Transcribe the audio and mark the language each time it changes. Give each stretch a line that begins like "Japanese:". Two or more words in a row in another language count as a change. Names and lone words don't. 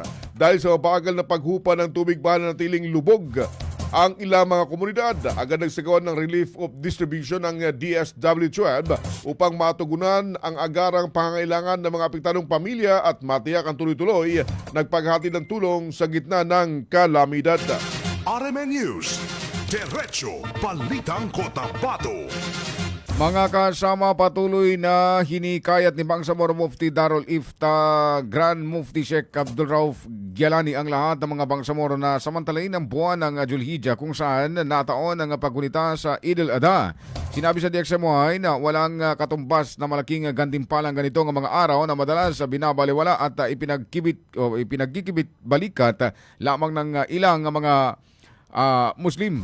Filipino: Dahil sa mabagal na paghupa ng tubig baha na natiling lubog ang ilang mga komunidad, agad nagsagawa ng
English: relief of distribution
Filipino: ng DSW-12 upang matugunan ang agarang pangangailangan ng mga apektadong pamilya at matiyak ang tuloy-tuloy nagpaghati ng tulong sa gitna ng kalamidad. RMN News, Diretso Balitang Cotabato. Mga kasama, patuloy na hinikayat ni Bangsamoro Mufti Darul Ifta Grand Mufti Sheikh Abdul Rauf Gyalani ang lahat ng mga Bangsamoro na samantalain ang buwan ng Julhijjah kung saan nataon ang paggunita sa Eid al-Adha. Sinabi sa DXMY na walang katumbas na malaking gantimpalang ganito ng mga araw na madalas binabaliwala at ipinagkikibit balikat lamang ng ilang mga Muslim.